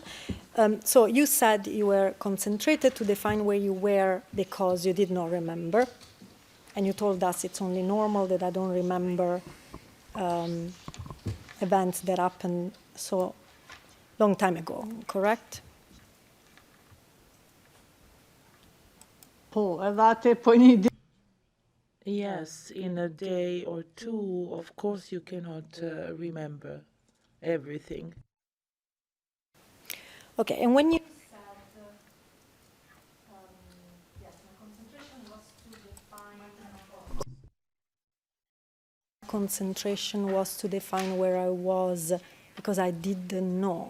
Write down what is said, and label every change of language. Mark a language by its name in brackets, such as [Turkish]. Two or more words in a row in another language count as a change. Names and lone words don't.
[English] So you said you were concentrated to define where you were because you did not remember. And you told us it's only normal that I don't remember events that happened so long time ago, correct? [Albanian] Po, edhe atë po një ditë. [English] Yes, in a day or two, of course you cannot remember everything. Okay, and when you concentration was to define where I was because I didn't know.